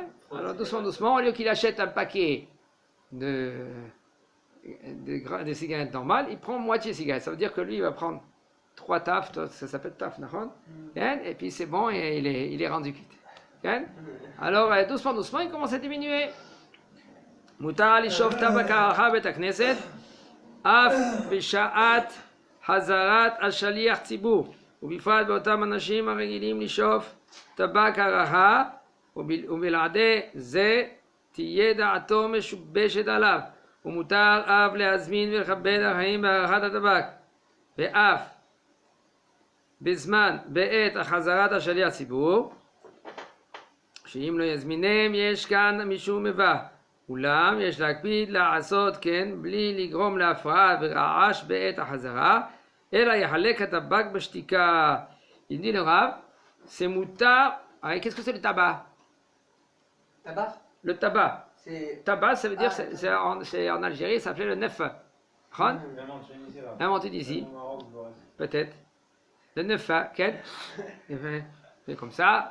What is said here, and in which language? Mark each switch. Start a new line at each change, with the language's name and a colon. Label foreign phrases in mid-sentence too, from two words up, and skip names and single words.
French: Alors doucement, au lieu qu'il achète un paquet de cigarettes normales, il prend moitié cigarette. Ça veut dire que lui, il va prendre 3 taf, ça s'appelle taf, et puis c'est bon, et il est rendu quitte. Alors doucement, il commence à diminuer.
Hebrew: מותר לשאוף טבק הרחה בית הכנסת, אף בשעת חזרת השליח ציבור, ובפרט באותם אנשים הרגילים לשאוף טבק הרחה, ובלעדי זה תהיה דעתו משובשת עליו, ומותר אף להזמין ולכבד החיים בהארכת הטבק, ואף בעת החזרת השליח ציבור, שאם לא יזמינם יש כאן משום מבח, אולם יש להקפיד לעשות כן בלי לגרום להפרעה ורעש בעת החזרה, אלא יחלק הטבק בשתיקה.
French: Il dit le Rav, c'est moutar. Qu'est-ce que c'est le tabac? Tabac? Le tabac. Tabac, ça veut dire, Ah, c'est en Algérie, ça s'appelait le nefa. Inventé d'ici. Peut-être. Le nefa, quel? C'est comme ça.